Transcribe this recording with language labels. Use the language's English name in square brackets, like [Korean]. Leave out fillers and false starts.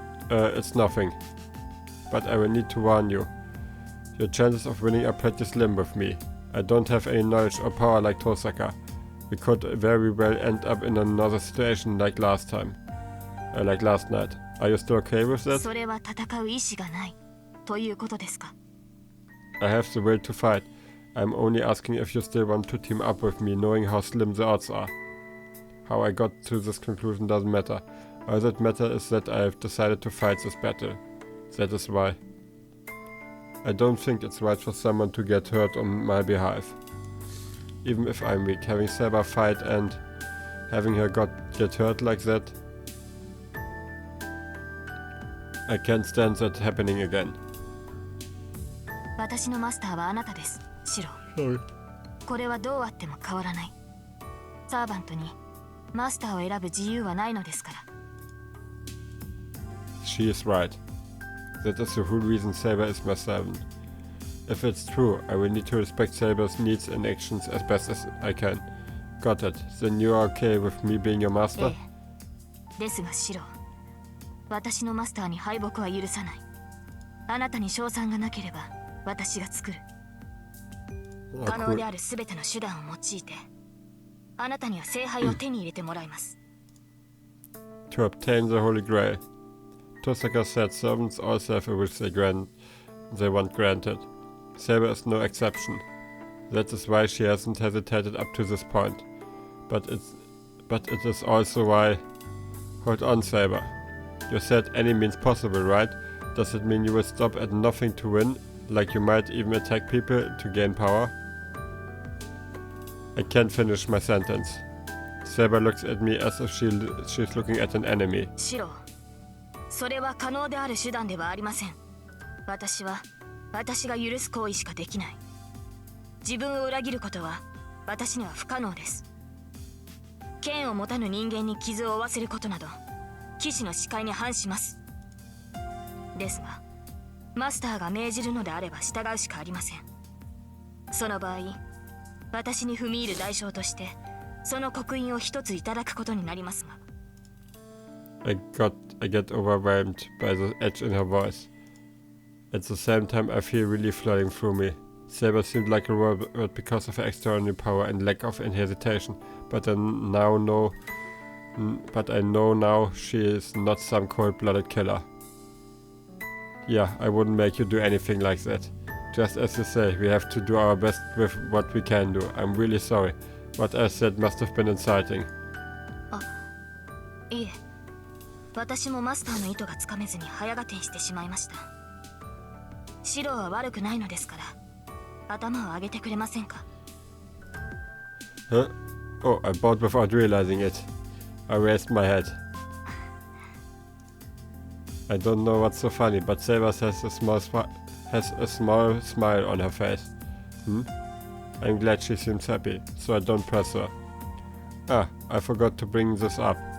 [English] It's nothing. But I will need to warn you. Your chances of winning are pretty slim with me. I don't have any knowledge or power like Tosaka. We could very well end up in another situation like last time. Like last night. Are you still okay with that? [Japanese] それは戦う意志がないということですか？ [English] I have the will to fight. I'm only asking if you still want to team up with me, knowing how slim the odds are. How I got to this conclusion doesn't matter. All that matters is that I have decided to fight this battle. That is why. I don't think it's right for someone to get hurt on my behalf. Even if I'm weak, having Saber fight and having her get hurt like that, I can't stand that happening again. [Japanese] 私のマスターはあなたです、シロ。 [English] Sorry. [Japanese] これはどうあっても変わらない。サーバントにマスターを選ぶ自由はないのですから。 [English] She is right. That is the whole reason Saber is my servant. If it's true, I will need to respect Saber's needs and actions as best as I can. Got it. Then you are okay with me being your master? [Japanese] ですがシロ、私のマスターに敗北は許さない。あなたに勝算がなければ私が作る。可能であるすべての手段を用いて、あなたには聖杯を手に入れてもらいます。 [English] To obtain the Holy Grail. Tosaka said servants also have a wish they want granted. Saber is no exception. That is why she hasn't hesitated up to this point. But it is also why... Hold on, Saber. You said any means possible, right? Does it mean you will stop at nothing to win? Like you might even attack people to gain power? I can't finish my sentence. Saber looks at me as if she's looking at an enemy. [Japanese] シロ、それは可能である手段ではありません。私が許す行為しかできない。自分を裏切ることは私には不可能です。剣を持たぬ人間に傷を負わせることなど騎士の視界に反します。ですがマスターが命じるのであれば従うしかありません。その場合私に踏み入る代償としてその刻印を一ついただくことになりますが。 [English] I get overwhelmed by the edge in her voice. At the same time, I feel relief flooding through me. Saber seemed like a robot because of her extraordinary power and lack of hesitation, but I know now she is not some cold-blooded killer. Yeah, I wouldn't make you do anything like that. Just as you say, we have to do our best with what we can do. I'm really sorry. What I said must have been inciting. [Japanese] いえ、私もマスターの意図がつかめずに早合点してしまいました。シロは悪くないのですから頭を上げてくれませんか？ [English] Huh? Oh, I bowed without realizing it. I raised my head. I don't know what's so funny, but Saber has a small smile on her face. I'm glad she seems happy, so I don't press her. Ah, I forgot to bring this up.